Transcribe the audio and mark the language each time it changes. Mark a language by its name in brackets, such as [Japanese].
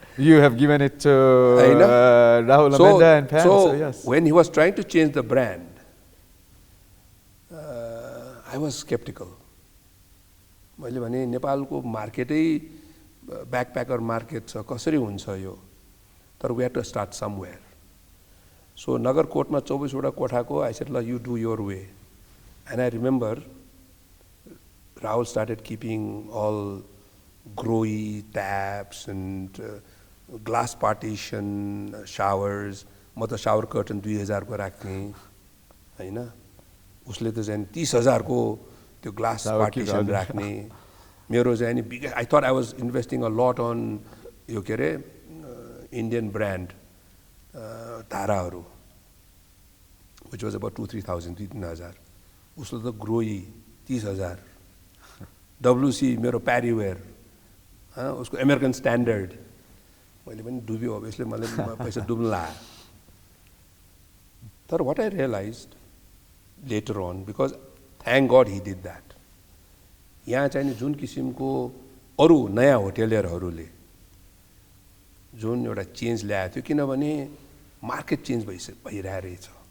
[English] You have given it to Rahul, Amanda, and Pam. So yes. When he was trying to change the brand, I was skeptical. [Nepali] मैले भने नेपालको मार्केटै ब्याकप्याकर market छ, कसरी हुन्छ यो? तर [English] we had to start somewhere. So [Nepali] नगरकोटमा 24 वटा कोठाको [English] I said, you do your way. And I remember Rahul started keeping all growy taps and glass partition, showers. [Nepali] म त shower curtain 2000 को राख्ने हैन, उसले त चाहिँ 30,000 को त्यो glass partition राख्ने। मेरो चाहिँ नि [English] I thought I was investing a lot on [Nepali] यो के रे [English] Indian brand [Nepali] धाराहरू, [English] which was about 2,000-3,000, 3,000। [Nepali] उसले त ग्रोई 30,000, WC मेरो प्यारीवेयर, उसको अमेरिकन स्ट्यान्डर्ड, मैले पनि डुब्यो अभियसली, मलाई पैसा डुब्न लाग्यो। तर [English] what I realized later on, because thank God he did that, [Nepali] यहाँ चाहिँ नि जुन किसिमको अरू नयाँ होटेलियरहरूले जुन एउटा चेन्ज ल्याएको थियो, किनभने मार्केट चेन्ज भइरहेको रहेछ।